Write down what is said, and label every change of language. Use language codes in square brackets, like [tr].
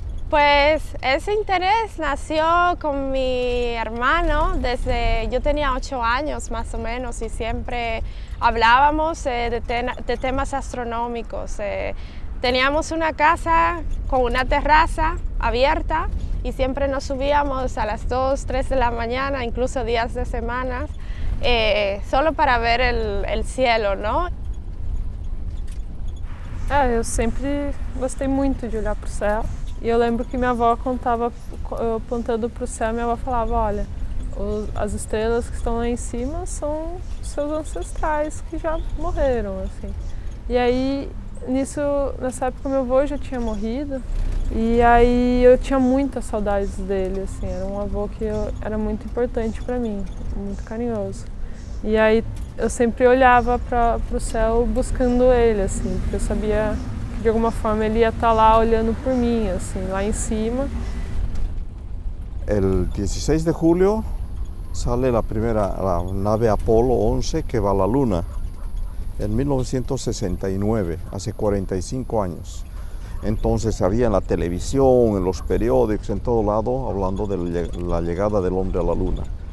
[es] Pues ese interés nació con mi hermano desde yo tenía 8 años más o menos y siempre hablábamos de temas astronómicos. Teníamos una casa con una terraza abierta y siempre nos subíamos a las 2, 3 de la mañana, incluso días de semana, solo para ver el cielo, ¿no? [pt] Eu sempre gostei muito de olhar para o céu. E eu lembro que minha avó contava, apontando para o céu, minha avó falava, olha, as estrelas que estão lá em cima são seus ancestrais que já morreram, assim. E aí, nessa época, meu avô já tinha morrido, e aí eu tinha muitas saudades dele, assim, era um avô que era muito importante para mim, muito carinhoso. E aí eu sempre olhava para o céu buscando ele, assim, porque eu sabia que de alguma forma ele ia estar lá olhando por mí, assim, lá en cima. [es] El 16 de julio sale la nave Apolo 11 que va a la Luna, en 1969, hace 45 años. Entonces había en la televisión, en los periódicos, en todo lado, hablando de la llegada del hombre a la Luna.